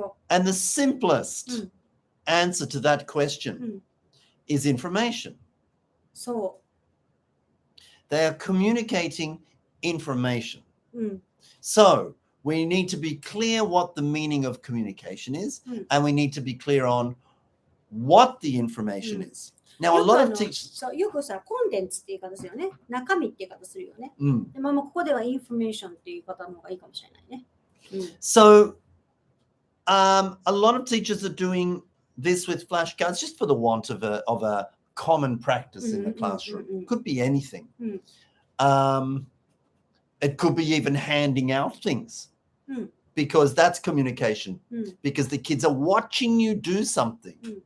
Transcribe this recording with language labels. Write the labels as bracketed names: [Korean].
[English] And the simplest answer to that question is information. So. They are communicating information. So we need to be clear what the meaning of communication is, and we need to be clear on what the information is. Now, a lot of teachers... [Japanese] そう、よくさ、コンテンツって言い方するよね。中身って言い方するよね。でもここではインフォメーションっていう言い方の方がいいかもしれないね。 [English] So, a lot of teachers are doing this with flashcards just for the want of a common practice in the classroom. Could be anything. It could be even handing out things, because that's communication, because the kids are watching you do something.